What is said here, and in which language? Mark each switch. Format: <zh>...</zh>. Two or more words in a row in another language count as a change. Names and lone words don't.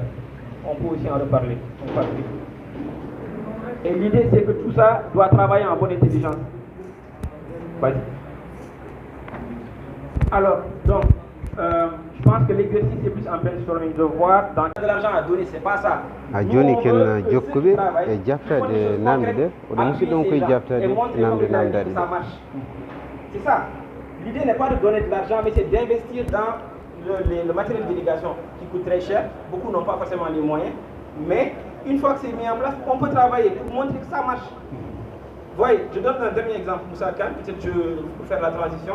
<fr>On peut aussi en reparler. Et l'idée, c'est que tout ça doit travailler en bonne intelligence. Vas-y. Alors, donc, je pense que l'exercice est plus en brainstorming de voir dans quel argent à donner, c'est pas ça.</fr> <ff>A joni ken jokkuɓe e jaftade namde oɗo musidɗon koye jaftade namde namdade</ff> <fr>ça marche. C'est ça. L'idée n'est pas de donner de l'argent, mais c'est d'investir dans le matériel d'irrigation qui coûte très cher. Beaucoup n'ont pas forcément les moyens. Mais une fois que c'est mis en place, on peut travailler pour montrer que ça marche. Voyez, je donne un dernier exemple, Moussa Khan, peut-être pour faire la transition.</fr>